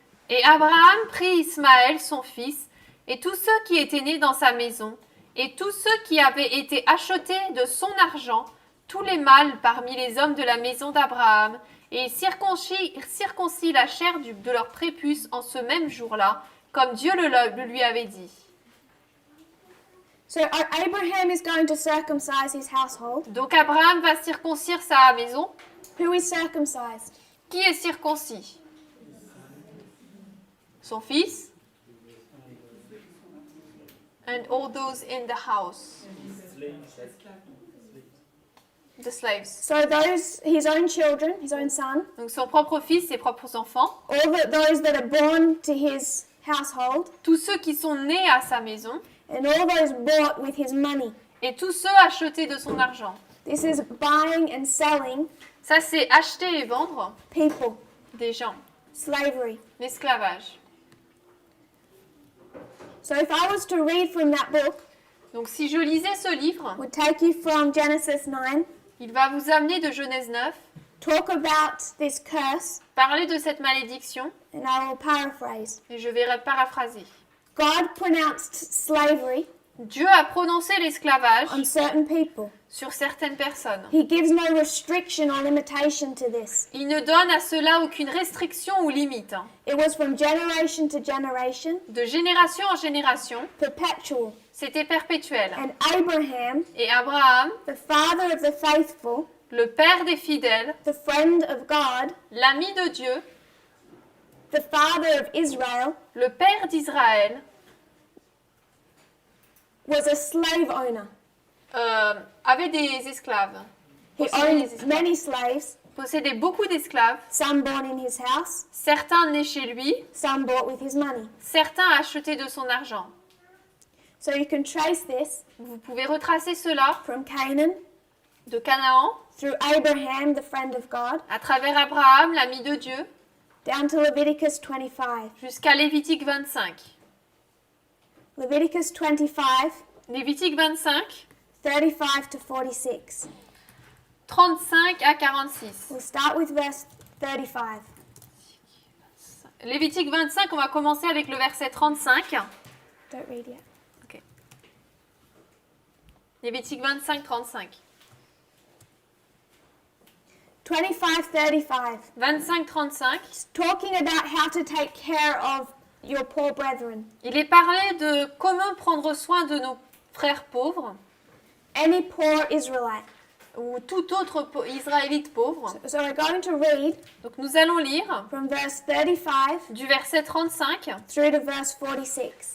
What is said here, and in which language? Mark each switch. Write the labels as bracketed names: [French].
[French] Et Abraham prit Ismaël, son fils, et tous ceux qui étaient nés dans sa maison, et tous ceux qui avaient été achetés de son argent, tous les mâles parmi les hommes de la maison d'Abraham, et il circoncit la chair de leur prépuce en ce même jour-là, comme Dieu le lui avait dit. [English] So Abraham is going to circumcise his household. [French] Donc Abraham va circoncire sa maison. [English] Who is circumcised? [French] Qui est circoncis? Son fils? [English] And all those in the house. The slaves. So those, his own children, his own son, [French] Donc son propre fils, ses propres enfants, [English] those that are born to his household, [French] tous ceux qui sont nés à sa maison, [English] and all those bought with his money. [French] et tous ceux achetés de son argent. [English] This is buying and selling [French] Ça, c'est acheter et vendre [English] people, [French] des gens. [English] slavery. [French] L'esclavage. [English] So if I was to read from that book, [French] Donc si je lisais ce livre, [English] would take you from Genesis 9, [French] il va vous amener de Genèse 9, [English] talk about this curse, [French] parler de cette malédiction, [English] and I will paraphrase. [French] et je vais paraphraser. [English] God pronounced slavery [French] Dieu a prononcé l'esclavage [English] on certain people. [French] sur certaines personnes. [English] He gives no restriction or limitation to this. [French] Il ne donne à cela aucune restriction ou limite. [English] It was from generation to generation, [French] De génération en génération, [English] perpetual. [French] c'était perpétuel. [English] And Abraham, [French] Et Abraham, [English] the father of the faithful, [French] le père des fidèles, [English] the friend of God, [French] l'ami de Dieu, [English] the father of Israel, [French] le père d'Israël, [English] was a slave owner. [French] avait des esclaves. [English] He [French] Possédait [English] owned [French] des esclaves. [English] many slaves, [French] Possédait beaucoup d'esclaves, [English] some born in his house, [French] certains nés chez lui, [English] some bought with his money. [French] certains achetés de son argent. [English] So you can trace this [French] Vous pouvez retracer cela [English] from Canaan [French] de Canaan [English] through Abraham, the friend of God, [French] à travers Abraham, l'ami de Dieu, [English] down to Leviticus 25. [French] jusqu'à Lévitique 25. [English] Leviticus 25, [French] Lévitique 25, [English] 35 to 46. [French] 35 à 46. [English] We'll start with verse 35. [French] Lévitique 25, on va commencer avec le verset 35. [English] Don't read yet. [French] Lévitique 25, 35. [English] 25:35. [French] 25, 35. [English] It's talking about how to take care of your poor brethren. [French] Il est parlé de comment prendre soin de nos frères pauvres [English] Any poor Israelite. [French] ou tout autre Israélite pauvre. [English] So we're going to read [French] Donc nous allons lire [English] from verse 35 [French] du verset 35 [English] through to verse 46.